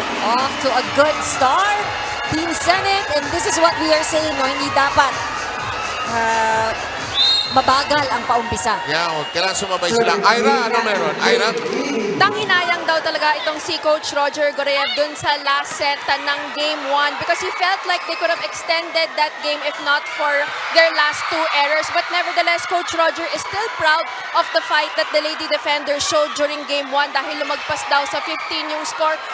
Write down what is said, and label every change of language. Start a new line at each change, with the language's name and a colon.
English: Off to a good start, Team Senate, and this is what we are saying, no?
Filipino: Hindi dapat mabagal ang paumpisa. Yeah, kailangan sumabay sila. Ira, ano meron? Ira? Tanghinayang daw talaga itong si Coach Roger Gorayev dun sa last set ng Game 1
English: because he felt like they could have extended that game if not for their last 2 errors. But nevertheless, Coach Roger is still proud of the fight that the Lady Defenders showed during Game 1
Filipino: dahil lumagpas daw sa 15 yung score.